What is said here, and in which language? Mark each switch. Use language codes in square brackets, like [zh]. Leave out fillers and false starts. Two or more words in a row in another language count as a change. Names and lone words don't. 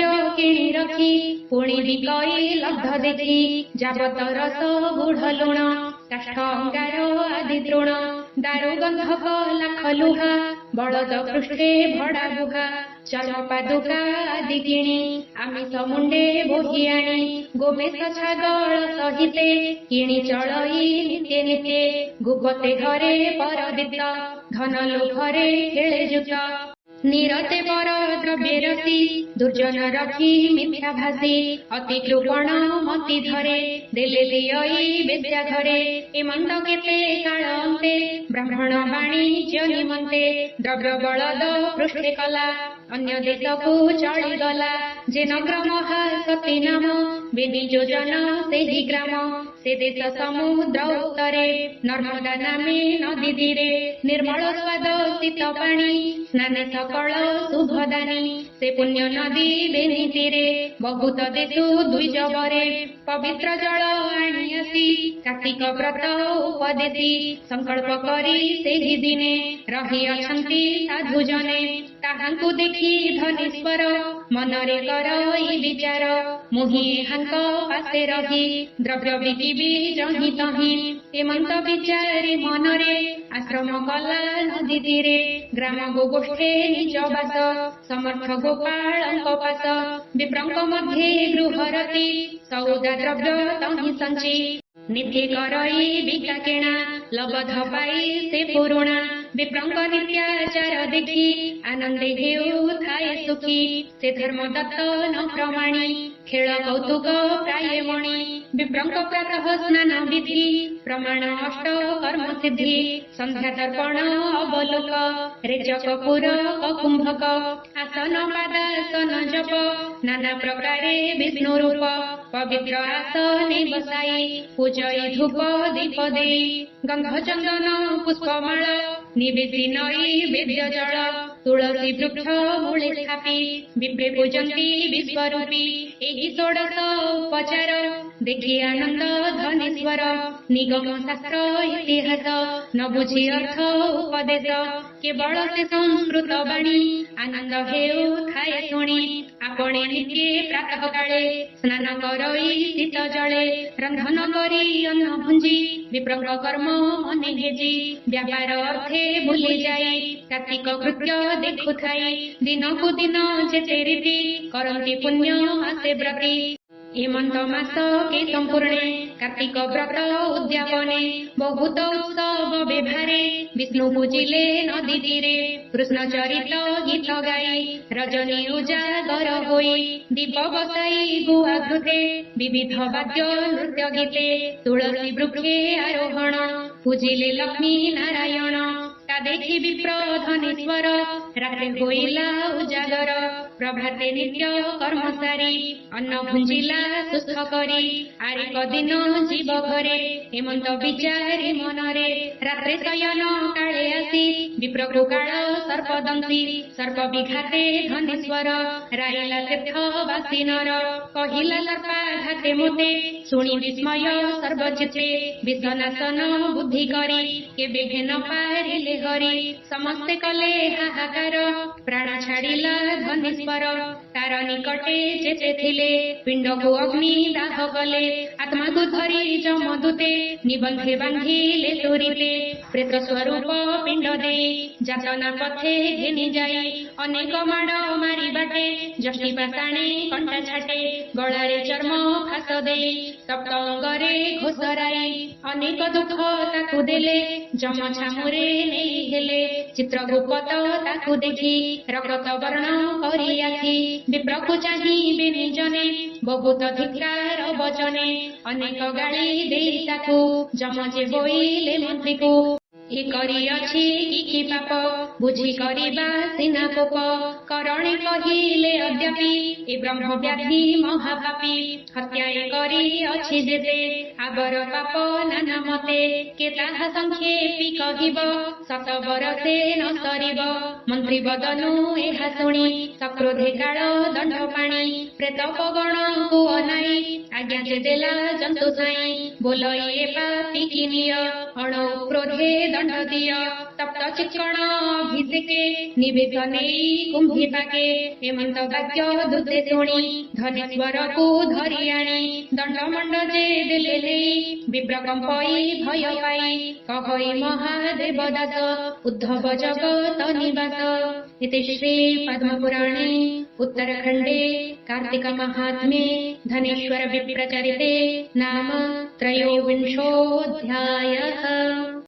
[or] କିଣୀ ରଖୀ ପୁଣୀ ବିକଈ ଲବ୍ଧ ଦେଖୀ ଯାବତ ରସ ଗୁଢ଼ ଲୁଣ କାଷ୍ଠ ଅଙ୍ଗାର ଆଦି ତୃଣ ଦାରୁ ଗନ୍ଧକ ଲାଖ ଲୁହା ବଳଦ ପୃଷ୍ଠେ ଭଡ଼ା ବୁହା ଚର୍ମ ପାଦୁକା ଆଦି କିଣୀ ଆମିଷ ମୁଣ୍ଡେ ବୋହୀ ଆଣୀ ଗୋମେଷ ଛାଗଳ ସହିତେ କିଣୀ ଚଳଈ ନିତ୍ୟ ନିତ୍ୟ ଗୁପତେ ଘରେ ପରଦିତ ଧନ ଲୋଭରେ ଖେଳେ ଜୁଟ ନିରତେ ପର ଦ୍ରବ୍ୟ ରସୀ ଦୁର୍ଜନ ରଖୀ ମିଥ୍ୟା ଭାଷୀ ଅତି କୃପଣ ମତି ଧରେ ଦେଲେ ଦିୟଈ ବେଶ୍ୟା ଘରେ ଏ ମନ୍ଦ କେତେ କାଳ ଅନ୍ତେ ବ୍ରାହ୍ମଣ ବାଣିଜ୍ୟ ନିମନ୍ତେ ଦ୍ରବ୍ୟ ବଳଦ ପୃଷ୍ଠେ କଲା ଅନ୍ୟ ଦେଶକୁ ଚଳି ଗଲା ଯେ ନଗର ମହାସତୀ ନାମ ବେନି ଯୋଜନ ସେହି ଗ୍ରାମ ସେ ଦେଶ ସମୁଦ୍ର ଉତ୍ତରେ ନର୍ମଦା ନାମେ ନଦୀ ତୀରେ ନିର୍ମଳ ସ୍ୱାଦ ଶୀତ ପାଣି ସ୍ନାନେ ସକଳ ଶୁଭଦାନୀ ସେ ପୁଣ୍ୟ ନଦୀ ବେନି ତୀରେ ବହୁତ ଦେଶୁ ଦୁଇ ଯବରେ ପବିତ୍ର ଜଳ ଆଣି ଆସି କାର୍ତ୍ତିକ ବ୍ରତ ଉପଦେଶୀ ସଂକଳ୍ପ କରୀ ସେହି ଦିନେ ରହି ଅଛନ୍ତି ସାଧୁ ଜନେ ତାହାଙ୍କୁ ଦେଖି ଧନେଶ୍ୱର ମନରେ କରଇ ବିଚାର ମୁହିଁ ହାଙ୍କ ପାଶେ ରହି ଦ୍ରବ୍ୟ ବିକିବି ଯହିଁ ତହିଁ ଏମନ୍ତ ବିଚାରେ ମନରେ ଆଶ୍ରମ କଲା ନଦୀ ତୀରେ ଗ୍ରାମ ଗୋଗୋଷ୍ଠେ ନିଜ ବାସ ସମର୍ଥ ଗୋପାଳଙ୍କ ପାଶ ବିପ୍ରଙ୍କ ମଧ୍ୟେ ଗୃହରତୀ ସଉଦା ଦ୍ରବ୍ୟ ତହିଁ ସଞ୍ଚି ନିତ୍ୟ କରଇ ବିକା କିଣା ଲବଧ ପାଇ ସେ ପୁରୁଣା ବିପ୍ରଙ୍କ ନିତ୍ୟାଚାର ଦେଖି ଆନନ୍ଦେ ହେଉ ଥାଏ ସୁଖୀ ସେ ଧର୍ମ ଦତ୍ତ ନ ପ୍ରମାଣି ଖେଳ କୌତୁକ ପ୍ରାୟ ମଣି ବିପ୍ରଙ୍କ ପ୍ରାତଃ ସ୍ନାନ ବିଧି ପ୍ରମାଣ ଅଷ୍ଟ କର୍ମ ସିଦ୍ଧି ସନ୍ଧ୍ୟା ଦର୍ପଣ ଅବଲୋକ ରେଚକ ପୂରକ କୁମ୍ଭକ ଆସନ ପାଦାସନ ଜପ ନାନା ପ୍ରକାରେ ବିଷ୍ଣୁ ରୂପ ପବିତ୍ର ଆସନେ ବସାଇ ପୂଜଇ ଧୂପ ଦୀପ ଦେଇ ଗନ୍ଧ ଚନ୍ଦନ ପୁଷ୍ପମାଳ ନିବେଦି ନଇ ବେଦ୍ୟ ଜଳ ତୁଳସୀ ବୃକ୍ଷ ମୂଳେ ସ୍ଥାପି ବିପ୍ରେ ପୂଜନ୍ତି ବିଶ୍ୱରୂପୀ ଏହି ଷୋଡ଼ଶ ଉପଚାର ଦେଖି ଆନନ୍ଦ ଧନେଶ୍ୱର ନିଗମ ଶାସ୍ତ୍ର ଇତିହାସ ନ ବୁଝି ଅର୍ଥ ଉପଦେଶ କେବଳ ସେ ସଂସ୍କୃତ ବାଣୀ ଆନନ୍ଦ ହେଉ ଥାଏ ଶୁଣି ଆପଣେ ନିତ୍ୟ ପ୍ରାତଃ କାଳେ ସ୍ନାନ କରଇ ଶୀତ ଜଳେ ରନ୍ଧନ କରି ଅନ୍ନ ଭୁଞ୍ଜି ବିପ୍ରଙ୍କ କର୍ମ ମନେ ଘେନି ବ୍ୟାପାର ଅର୍ଥେ ଭୁଲି ଯାଇ କାର୍ତ୍ତିକ କୃତ୍ୟ ଦେଖୁ ଥାଇ ଦିନକୁ ଦିନ ଯେତେ ରୀତି କରନ୍ତି ପୁଣ୍ୟ ଆଶେ ବ୍ରତୀ ହେମନ୍ତ ମାସ କେ ସମ୍ପୂର୍ଣ୍ଣେ କାର୍ତ୍ତିକ ବ୍ରତ ଉଦ୍ୟାପନେ ବହୁତ ଉତ୍ସବ ବ୍ୟବହାରେ ବିଷ୍ଣୁ ପୂଜିଲେ ନଦୀ ତୀରେ କୃଷ୍ଣ ଚରିତ ଗୀତ ଗାଇ ରଜନୀ ଉଜାଗର ହୋଇ ଦୀପ ବସାଇ ଗୁଆ ଘୃତେ ବିବିଧ ବାଦ୍ୟ ନୃତ୍ୟ ଗୀତେ ତୁଳସୀ ବୃକ୍ଷେ ଆରୋହଣ ପୂଜିଲେ ଲକ୍ଷ୍ମୀ ନାରାୟଣ ତା ଦେଖି ବିପ୍ର ଧନେଶ୍ୱର ରାତ୍ରି ହୋଇଲା ଉଜାଗର ପ୍ରଭାତେ ନିତ୍ୟ କର୍ମ ସାରି ଅନ୍ନ ଭୁଞ୍ଜିଲା ସୁସ୍ଥ କରି ଆରିକ ଦିନ ଜୀବ ଘରେ ହେମନ୍ତ ବିଚାରି ମନରେ ରାତ୍ରେ ଶୟନ କାଳେ ଆସି ବିପ୍ରକୁ କାଳ ସର୍ପଦନ୍ତୀ ସର୍ପ ବିଘାତେ ଧନେଶ୍ୱର ରହିଲା ତୀର୍ଥବାସୀ ନର କହିଲା ସର୍ପାଘାତେ ମୋତେ ଶୁଣି ବିସ୍ମୟ ସର୍ବଚିତ୍ତେ ବିଷନାଶନ ବୁଦ୍ଧି କରି କେବେ ଘେନ ପାରିଲେ ହରି ସମସ୍ତେ କଲେ ହାହାକାର ପ୍ରାଣ ଛାଡ଼ିଲା ଧନେଶ୍ୱର ତାର ନିକଟେ ଯେତେ ଥିଲେ ପିଣ୍ଡ କୁ ଅଗ୍ନି ଦାହ କଲେ ଆତ୍ମାକୁ ଧରି ଯମଦୂତେ ନିବନ୍ଧେ ବାନ୍ଧିଲେ ତୁରିତେ ପ୍ରେତ ସ୍ୱରୂପ ପିଣ୍ଡ ଦେ ଯାତନା ପଥେ ଘେନି ଯାଇ ଅନେକ ମାଡ଼ ମାରି ବାଟେ ଯଷ୍ଟି ପାଷାଣେ କଣ୍ଟା ଛାଟେ ଗଳାରେ ଚର୍ମ ଫାସ ଦେ ତପ୍ତ ଅଙ୍ଗାରେ ଘୋଷାରାଇ ଅନେକ ଦୁଃଖ ତାକୁ ଦେଲେ ଯମ ଛାମୁରେ ନେଇ ହେଲେ ଚିତ୍ରଗୁପ୍ତ ତାକୁ ଦେଖି ରକ୍ତ ବର୍ଣ୍ଣ କରି ଆଖି ବିପ୍ରକୁ ଚାହିଁବେ ନିଜନେ ବହୁତ ଧିକ୍କାର ବଚନେ ଅନେକ ଗାଳି ଦେଇ ତାକୁ ଯମ ଯେ ବୋଇଲେ ମନ୍ତ୍ରୀକୁ ଏ କରି ଅଛି କି ପାପ ବୁଝି କରିବା ସିନା କୋପ କରଣେ କହିଲେ ଅଦ୍ୟାପି ଏ ବ୍ରହ୍ମ ବ୍ୟାଧି ମହାପାପୀ ହତ୍ୟା କରି ଅଛି ଯେତେ ଆଉର ପାପ ନାନା ମତେ କେ ତାହା ସଂକ୍ଷେପି କହିବ ଶତ ବରଷେ ନ ସରିବ ମନ୍ତ୍ରୀ ବଦନୁ ଏହା ଶୁଣି ସକ୍ରୋଧେ କାଳ ଦଣ୍ଡ ପାଣି ପ୍ରେତ ପଗଣକୁ ଅନାଇ ଆଜ୍ଞା ଯେ ଦେଲା ଜନ୍ତୁ ସାଇ ବୋଲଇ ଏ ପାପୀ କିନିୟ ଅଣ କ୍ରୋଧେ ଦଣ୍ଡ ଦିଅ ତପ୍ତ ଚିକ୍କଣ ଭିଜିକେ ନିବେଦ ନେଇ କୁମ୍ଭୀ ପାକେ ହେମନ୍ତ ବାକ୍ୟ ଦୂତେ ଶୁଣି ଧନେଶ୍ୱରକୁ ଧରି ଆଣି ଦଣ୍ଡମଣ୍ଡ ଯେ ଦେଲେ ନେଇ ବିପ୍ର କମ୍ପଇ ଭୟ ପାଇ କହଇ ମହାଦେବ ଦାସ ଉଦ୍ଧବ ଜଗତ ନିବାସ [sa] इति श्री पद्मपुराणे उत्तरखंडे कार्तिक महात्म्ये धनेश्वर विप्रचरिते नाम त्रयोविंशोऽध्यायः।